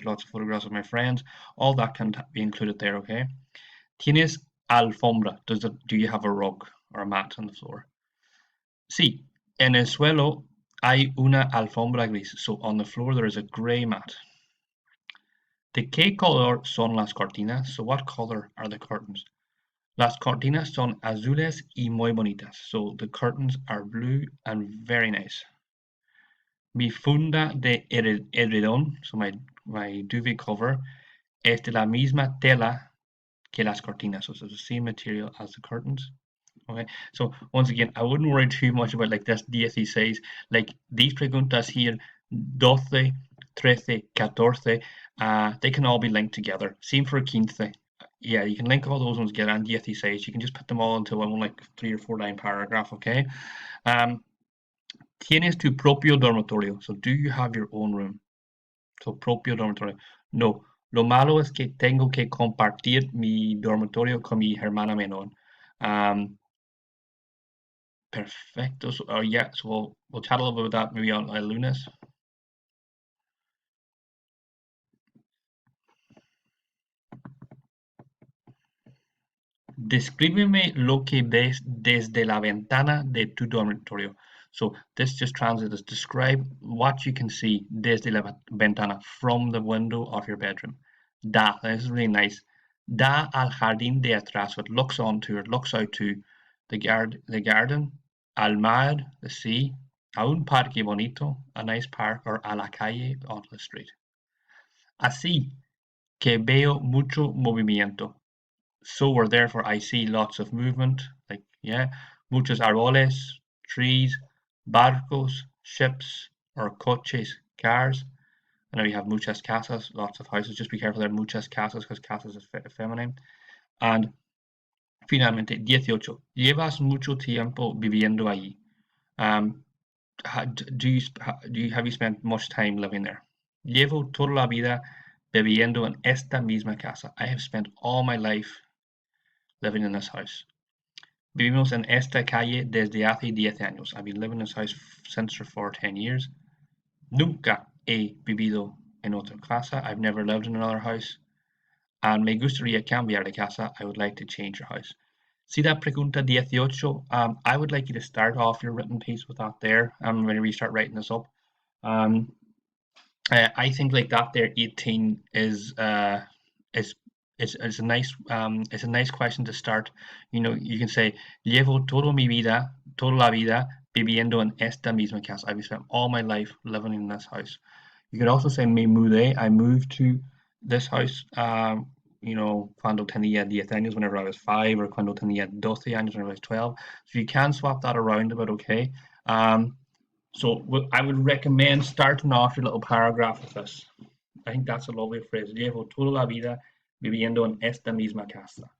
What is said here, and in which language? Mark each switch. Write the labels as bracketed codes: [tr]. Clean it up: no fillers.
[en] There's lots of photographs of my friends. All that can be included there, okay? [es] ¿Tienes alfombra? [en] Do you have a rug or a mat on the floor? [es] Sí, en el suelo hay una alfombra gris. [en] So on the floor there is a gray mat. [es] ¿De qué color son las cortinas? [en] So what color are the curtains? [es] Las cortinas son azules y muy bonitas. [en] So the curtains are blue and very nice. [es] Mi funda de edredón, [en] so my duvet cover, [es] es de la misma tela que las cortinas. [en] So it's the same material as the curtains. Okay, so once again, I wouldn't worry too much about like this 16. Like these [es] preguntas [en] here, 12, 13, 14, they can all be linked together. Same for 15. Yeah, you can link all those ones together, and 16. You can just put them all into one like 3 or 4 line paragraph, okay? [es] ¿Tienes tu propio dormitorio? [en] So do you have your own room? So [es] propio dormitorio. [en] No, [es] Lo malo es que tengo que compartir mi dormitorio con mi hermana menor. Perfecto. [en] So, yeah, so we'll chat a little bit about that maybe on [es] el lunes. Descríbeme lo que ves desde la ventana de tu dormitorio. [en] So this just translates as describe what you can see [es] desde la ventana, [en] from the window of your bedroom. This is really nice. [es] Da al jardín de atrás, [en] so it looks onto, it looks out to the garden, al mar, the sea, [es] a un parque bonito, [en] a nice park, or [es] a la calle, [en] onto the street. [es] Así que veo mucho movimiento. [en] So or therefore I see lots of movement, like yeah, [es] muchos árboles, [en] trees, barcos, ships, or coches, cars. And then we have [es] muchas casas, [en] lots of houses. Just be careful there, [es] muchas casas, [en] because casas is feminine. And finalmente, 18. [es] Llevas mucho tiempo viviendo allí. [en] Have you spent much time living there? [es] Llevo toda la vida viviendo en esta misma casa. [en] I have spent all my life living in this house. [es] Vivimos en esta calle desde hace 10 años. [en] I've been living in this house since for 10 years. [es] Nunca he vivido en otra casa. [en] I've never lived in another house. [es] And me gustaría cambiar de casa. [en] I would like to change your house. See that pregunta 18? I would like you to start off your written piece with that there. Whenever you start writing this up. Um, I think like that there 18 is it's a nice question to start. You know, you can say [es] llevo toda la vida viviendo en esta misma casa. [en] I've spent all my life living in this house. You could also say [es] me mudé. [en] I moved to this house. You know, [es] cuando tenía 10 años, [en] whenever I was 5, or [es] cuando tenía 12 años, [en] whenever I was 12. So you can swap that around a bit, okay? So I would recommend starting off your little paragraph with this. I think that's a lovely phrase. [es] Llevo toda la vida viviendo en esta misma casa.